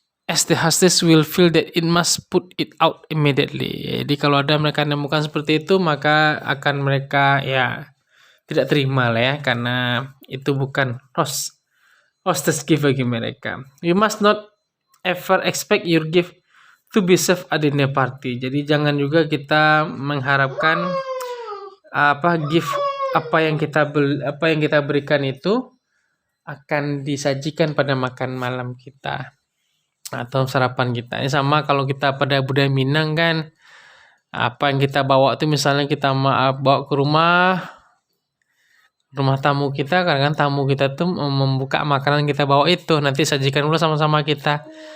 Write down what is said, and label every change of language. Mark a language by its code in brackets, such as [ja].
[en] As the hostess will feel that it must put it out immediately. [id] Jadi kalau ada mereka menemukan seperti itu, maka akan mereka ya tidak terima lah ya, karena itu bukan hostess gift bagi mereka. [en] You must not ever expect your gift to be served at dinner party. [id] Jadi jangan juga kita mengharapkan gift apa yang kita berikan itu akan disajikan pada makan malam kita atau sarapan kita. Ini sama kalau kita pada budaya Minang kan, apa yang kita bawa itu misalnya kita bawa ke rumah tamu kita, karena kan tamu kita tuh membuka makanan kita bawa itu, nanti sajikan dulu sama-sama kita.